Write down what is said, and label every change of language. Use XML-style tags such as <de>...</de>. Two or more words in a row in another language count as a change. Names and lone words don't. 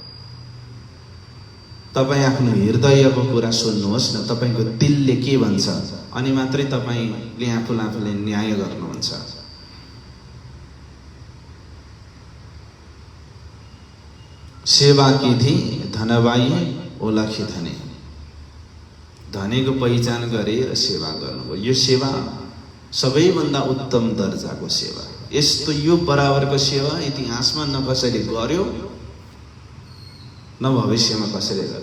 <ne>तपाईँ आफ्नो हृदयको कुरा सुन्नुहोस् न, तपाईँको दिलले के भन्छ, अनि मात्रै तपाईँले आफूले न्याय गर्नुहुन्छ।</ne> <hi>सेवा की थी धनबाई ओलखी धने।</hi> <ne>धनीको पहिचान गरेर सेवा गर्नुभयो। यो सेवा सबैभन्दा उत्तम दर्जाको सेवा। यस्तो यो बराबरको सेवा इतिहासमा न कसैले गर्यो न भविष्यमा कसैले गर्यो।</ne>